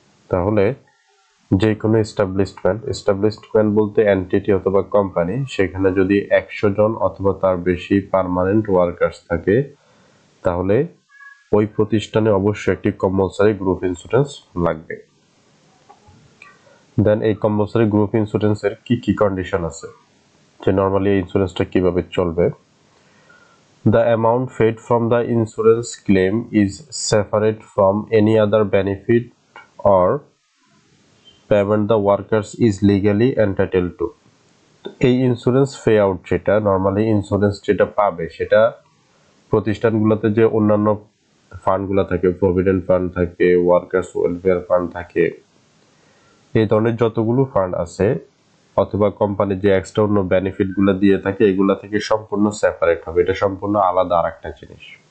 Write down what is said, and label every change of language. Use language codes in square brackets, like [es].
[bn] তাহলে যে কোনো এস্টাবলিশমেন্ট বলতে এন্টিটি অথবা কোম্পানি, সেখানে যদি 100 জন অথবা তার বেশি পার্মানেন্ট ওয়ার্কার্স থাকে তাহলে ওই প্রতিষ্ঠানে অবশ্যই একটি কম্পালসারি গ্রুপ ইন্স্যুরেন্স লাগবে। দেন এই কম্পালসারি গ্রুপ ইন্স্যুরেন্সের কি কন্ডিশন আছে, যে নরমালি এই ইন্স্যুরেন্সটা কিভাবে চলবে। [en] The amount paid from the insurance claim is separate from any other benefit or payment the workers is legally entitled to. [bn] এই ইন্স্যুরেন্স পে আউট যেটা নরমালি ইন্স্যুরেন্স যেটা পাবে সেটা প্রতিষ্ঠানগুলোতে যে অন্যান্য ফান্ডগুলো থাকে, প্রভিডেন্ট ফান্ড থাকে, ওয়ার্কার্স ওয়েলফেয়ার ফান্ড থাকে, এই ধরনের যতগুলো ফান্ড আছে অথবা কোম্পানি যে এক্সট্রা অন্য বেনিফিটগুলো দিয়ে থাকে এগুলা থেকে সম্পূর্ণ সেপারেট হবে, এটা সম্পূর্ণ আলাদা আরেকটা জিনিস।